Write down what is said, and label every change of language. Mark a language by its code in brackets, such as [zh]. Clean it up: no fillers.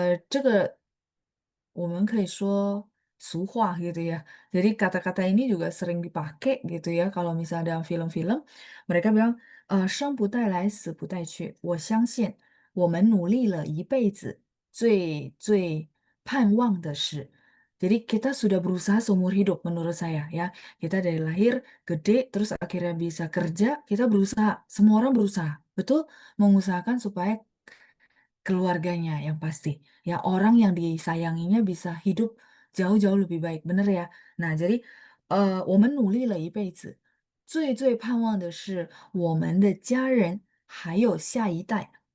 [zh] 这个我们可以说俗话 [id] gitu ya. Jadi kata-kata ini juga sering dipakai gitu ya kalau misalnya dalam film-film, mereka bilang, [zh] 生不带来，死不带去。我相信我们努力了一辈子，最盼望的是 [id] Jadi kita sudah berusaha seumur hidup menurut saya ya. Kita dari lahir gede terus akhirnya bisa kerja, kita berusaha, semua orang berusaha, betul mengusahakan supaya keluarganya yang pasti. Ya orang yang disayanginya bisa hidup jauh-jauh lebih baik, bener ya? Nah, jadi [zh] 我们努力了一辈子，最盼望的是我们的家人还有下一代。